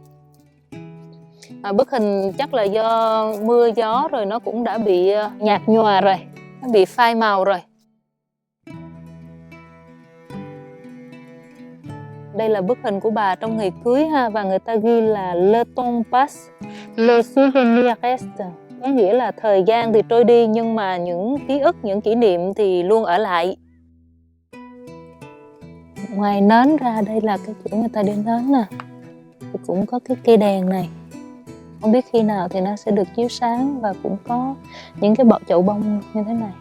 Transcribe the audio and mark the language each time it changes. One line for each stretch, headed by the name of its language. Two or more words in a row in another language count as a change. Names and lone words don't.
Vietnamese: Bức hình chắc là do mưa gió rồi nó cũng đã bị nhạt nhòa rồi, nó bị phai màu rồi. Đây là bức hình của bà trong ngày cưới ha, và người ta ghi là
French: Le temps passe, le souvenir reste.
Vietnamese: Có nghĩa là thời gian thì trôi đi nhưng mà những ký ức, những kỷ niệm thì luôn ở lại. Ngoài nến ra, đây là cái chỗ người ta để nến nè. Thì cũng có cái cây đèn này. Không biết khi nào thì nó sẽ được chiếu sáng, và cũng có những cái bọt chậu bông như thế này.